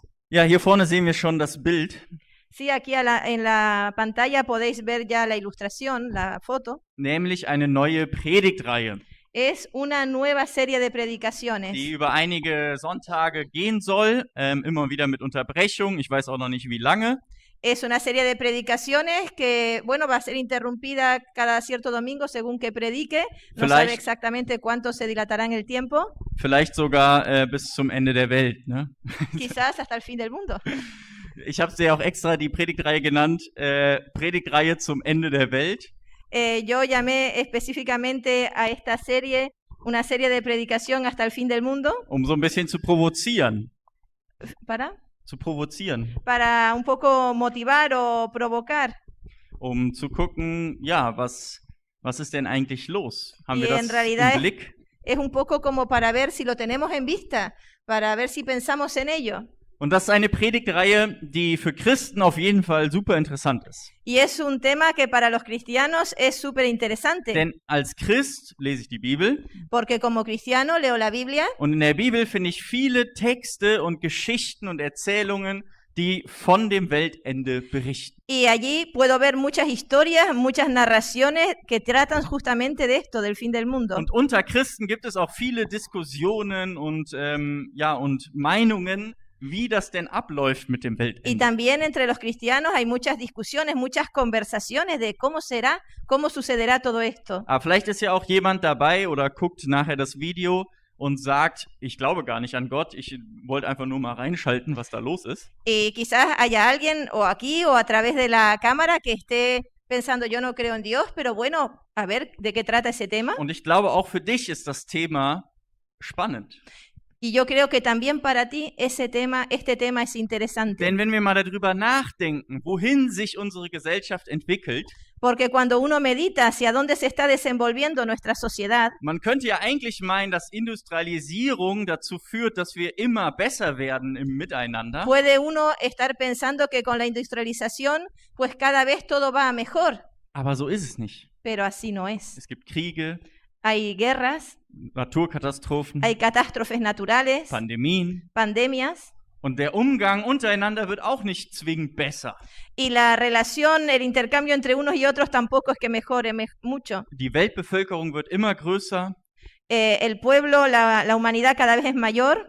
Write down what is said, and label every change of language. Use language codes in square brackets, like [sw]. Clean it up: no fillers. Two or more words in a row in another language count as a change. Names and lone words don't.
[de] Ja, hier vorne sehen wir schon das Bild, [es] Sí, aquí en la pantalla podéis ver ya la ilustración, la foto. [de] nämlich eine neue Predigtreihe, [es] Es una nueva serie de predicaciones [de] die über einige Sonntage gehen soll, immer wieder mit Unterbrechung. Ich weiß auch noch nicht, wie lange. [es] Es una serie de predicaciones que, bueno, va a ser interrumpida cada cierto domingo según que predique. No sabe [de] Vielleicht- [es] exactamente cuánto se dilatará en el tiempo, [de] Vielleicht sogar bis zum Ende der Welt. Ne? [es] quizás hasta el fin del mundo. [de] Ich habe sie auch extra die Predigtreihe genannt, Predigtreihe zum Ende der Welt. [es] Yo llamé específicamente a esta serie una serie de predicación hasta el fin del mundo [de] Um so ein bisschen zu provozieren. [es] para un poco motivar o provocar. [de] Um zu gucken, ja, was ist denn eigentlich los? Haben wir [es] Y [de] das [es] en realidad [de] im Blick? [es] Es un poco como para ver si lo tenemos en vista, para ver si pensamos en ello. [de] Und das ist eine Predigtreihe, die für Christen auf jeden Fall super interessant ist. [es] Y es un tema que para los cristianos es súper interesante, [de] Denn als Christ lese ich die Bibel [es] porque como cristiano leo la Biblia [de] und in der Bibel finde ich viele Texte und Geschichten und Erzählungen, die von dem Weltende berichten. [es] y allí puedo ver muchas historias, muchas narraciones que tratan justamente de esto, del fin del mundo. [de] Und unter Christen gibt es auch viele Diskussionen und Meinungen, wie das denn abläuft mit dem [es] Y [de] Weltende. [es] también entre los cristianos hay muchas discusiones, muchas conversaciones de cómo será, cómo sucederá todo esto. [de] Aber vielleicht ist ja auch jemand dabei oder guckt nachher das Video und sagt, ich glaube gar nicht an Gott, ich wollte einfach nur mal reinschalten, was da los ist. [es] Y quizás haya alguien o aquí o a través de la cámara que esté pensando, yo no creo en Dios, pero bueno, a ver de qué trata ese tema. [de] Und ich glaube, auch für dich ist das Thema spannend. [es] Y yo creo que también para ti este tema es interesante. [de] Denn wenn wir mal darüber nachdenken, wohin sich unsere Gesellschaft entwickelt, [es] Porque cuando uno medita hacia dónde se está desenvolviendo nuestra sociedad, [de] man könnte ja eigentlich meinen, dass Industrialisierung dazu führt, dass wir immer besser werden im Miteinander. [es] puede uno estar pensando que con la industrialización, pues cada vez todo va a mejor. [de] Aber so ist es nicht. [es] Pero así no es. [de] Es gibt Kriege, [es] Hay guerras, [de] Naturkatastrophen, [es] hay catástrofes naturales, [de] Pandemien. [es] pandemias, [de] Und der Umgang untereinander wird auch nicht zwingend besser. [es] y la relación, el intercambio entre unos y otros tampoco es que mejore mucho. [de] Die Weltbevölkerung wird immer größer [es] El pueblo, la humanidad cada vez es mayor